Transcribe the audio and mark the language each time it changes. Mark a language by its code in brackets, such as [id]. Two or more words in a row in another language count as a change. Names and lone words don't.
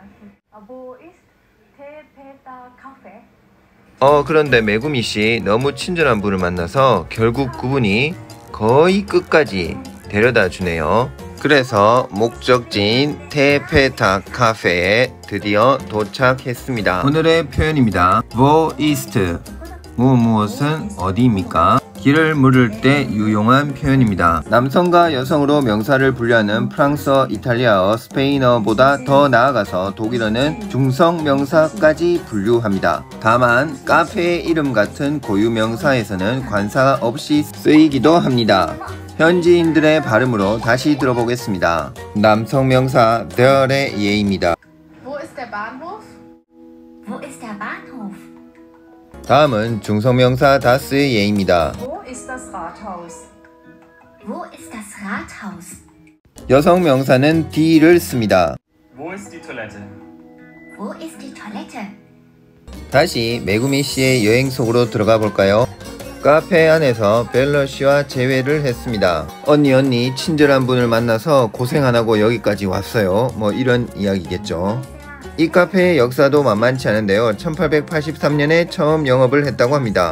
[ko] 그런데 메구미 씨 너무 친절한 분을 만나서 결국 그분이 거의 끝까지 데려다 주네요. 그래서 목적지인 테페타 카페에 드디어 도착했습니다. 오늘의 표현입니다. [de] Wo ist? [ko] 무엇은 어디입니까? 길을 물을 때 유용한 표현입니다. 남성과 여성으로 명사를 분류하는 프랑스어, 이탈리아어, 스페인어보다 더 나아가서 독일어는 중성 명사까지 분류합니다. 다만 카페의 이름 같은 고유 명사에서는 관사 없이 쓰이기도 합니다. 현지인들의 발음으로 다시 들어보겠습니다. 남성 명사 there의 예입니다. [de] Wo ist der Bahnhof? Wo ist der Bahnhof? [ko] 다음은 중성명사 다스의 예입니다. [de] Wo ist das Rathaus? Wo ist das Rathaus? [ko] 여성 명사는 die를 씁니다. [de] Wo ist die Toilette? Wo ist die Toilette? [ko] 다시 메구미 씨의 여행 속으로 들어가 볼까요? 카페 안에서 벨러 씨와 재회를 했습니다. 언니 친절한 분을 만나서 고생 안 하고 여기까지 왔어요. 뭐 이런 이야기겠죠. 이 카페의 역사도 만만치 않은데요. 1883년에 처음 영업을 했다고 합니다.